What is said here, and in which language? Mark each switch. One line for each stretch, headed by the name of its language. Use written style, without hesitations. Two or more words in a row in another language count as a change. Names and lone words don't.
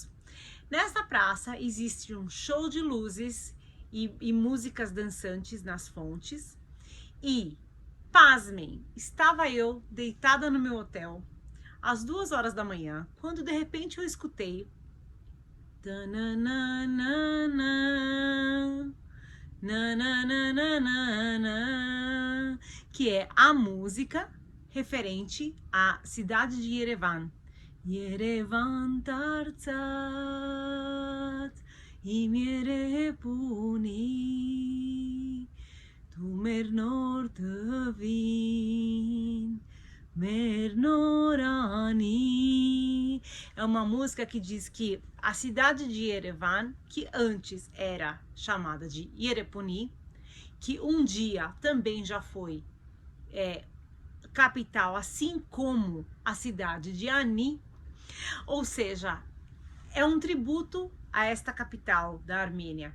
Portuguese: Nessa praça existe um show de luzes e músicas dançantes nas fontes e pasmem, estava eu deitada no meu hotel às 2 horas da manhã, quando de repente eu escutei que é a música referente à cidade de Yerevan.
Armenian: Երևան դարձած իմ Էրեբունի դու մերնոր տավին, մերնորանի.
Portuguese: É uma música que diz que a cidade de Yerevan, que antes era chamada de Yerepuni, que um dia também já foi capital, assim como a cidade de Ani, ou seja, é um tributo a esta capital da Armênia.